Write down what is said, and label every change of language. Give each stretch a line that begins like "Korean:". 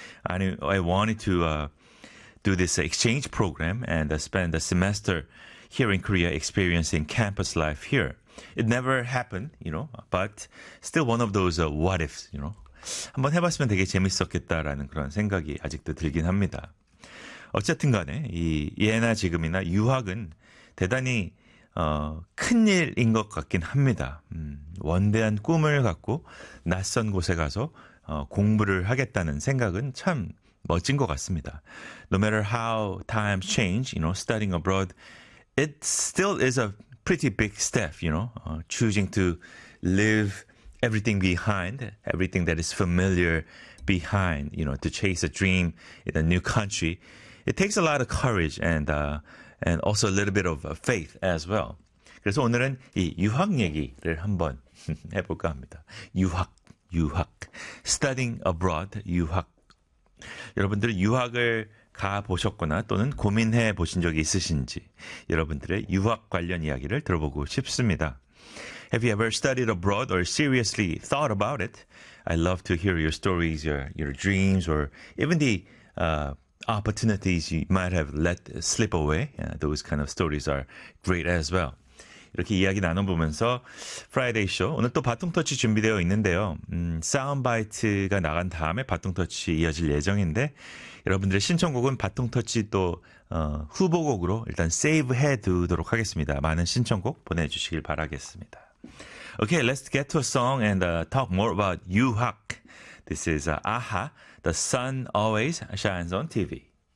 English: I wanted to do this exchange program and spend a semester here in Korea experiencing campus life here. It never happened, you know, but still one of those what ifs, you know.
Korean: 한번 해봤으면 되게 재밌었겠다라는 그런 생각이 아직도 들긴 합니다. 어쨌든 간에 이 예나 지금이나 유학은 대단히 큰 일인 것 같긴 합니다. 원대한 꿈을 갖고 낯선 곳에 가서 공부를 하겠다는 생각은 참 멋진 것 같습니다.
English: No matter how times change, you know, studying abroad, it still is a pretty big step, you know, choosing to leave everything behind, everything that is familiar behind, you know, to chase a dream in a new country. It takes a lot of courage and also a little bit of faith as well.
Korean: 그래서 오늘은 이 유학 얘기를 한번 해볼까 합니다. 유학.
English: Studying abroad,
Korean: 유학. 여러분들은 유학을 가보셨거나 또는 고민해 보신 적이 있으신지 여러분들의 유학 관련 이야기를 들어보고 싶습니다.
English: Have you ever studied abroad or seriously thought about it? I'd love to hear your stories, your dreams, or even the opportunities you might have let slip away. Yeah, those kind of stories are great as well.
Korean: 이렇게 이야기 나눠보면서 Friday Show, 오늘 또 바통터치 준비되어 있는데요. 사운드바이트가 나간 다음에 바통터치 이어질 예정인데 여러분들의 신청곡은 바통터치 또 후보곡으로 일단 세이브해 두도록 하겠습니다. 많은 신청곡 보내주시길 바라겠습니다.
English: Okay, let's get to a song and talk more about 유학. This is AHA, The Sun Always Shines on TV.